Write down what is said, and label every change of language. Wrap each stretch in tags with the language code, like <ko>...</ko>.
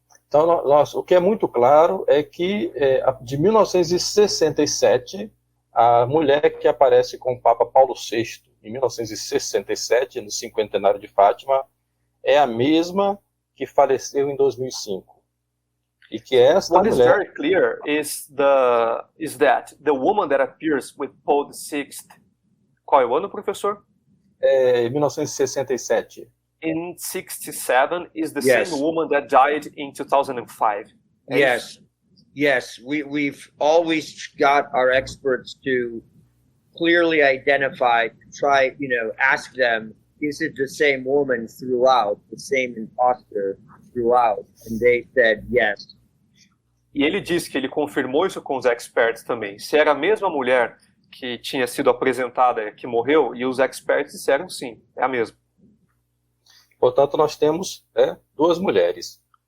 <pt>Então, o que é muito claro é que de 1967, a mulher que aparece com o Papa Paulo VI, em 1967, no cinquentenário de Fátima, é a mesma que faleceu em 2005. E que esta</pt> <en>What</en> <pt>mulher...</pt> <en>is very clear is that the woman that appears with Paul VI,</en> <pt>qual é o ano, professor?</pt> <en>1967. In 67 is the same woman that died in 2005. Yes. We've always got our experts to clearly identify, try, ask them, is it the same woman throughout, the same imposter throughout? And they said yes.</en> <pt>E ele disse que ele confirmou isso com os experts também. Se era a mesma mulher que tinha sido apresentada, que morreu, e os experts disseram sim, é a mesma. Portanto, nós temos duas mulheres.</pt>